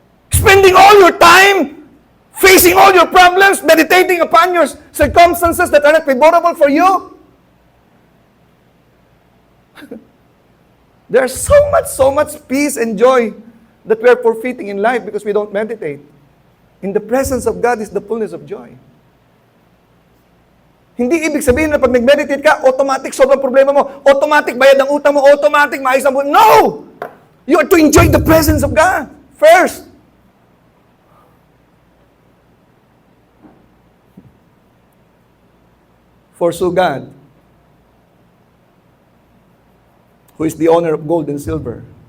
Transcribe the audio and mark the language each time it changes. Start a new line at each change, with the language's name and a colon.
English: Spending all your time facing all your problems, meditating upon your circumstances that are not favorable for you. There's so much peace and joy that we are forfeiting in life because we don't meditate. In the presence of God is the fullness of joy.
Filipino: Hindi ibig sabihin na pag nag-meditate ka, automatic solve ang problema mo, automatic bayad ang utang mo, automatic maayos ang buhay.
English: No! You are to enjoy the presence of God first. Pursue God, who is the owner of gold and silver.